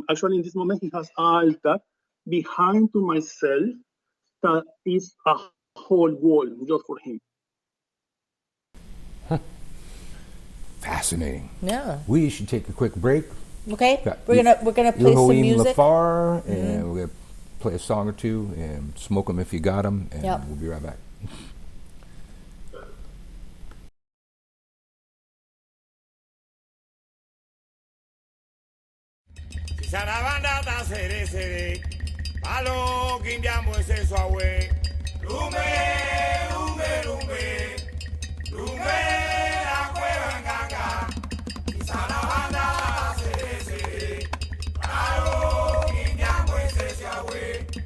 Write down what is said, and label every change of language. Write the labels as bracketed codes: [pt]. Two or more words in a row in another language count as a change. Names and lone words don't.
[en] Actually, in this moment, he has an altar behind to myself that is a whole wall just for him. Fascinating. Yeah. We should take a quick break. Okay. Got We're gonna play some Elhoim music. Leafar, and we're gonna play a song or two and smoke them if you got them, and Yep. we'll be right back. [es] Sarabanda ta sere sere, palo kindiamo ese suave. Lumbe, lumbe, lumbe, lumbe la cueva en ganga. Sarabanda ta sere sere, palo kindiamo ese suave.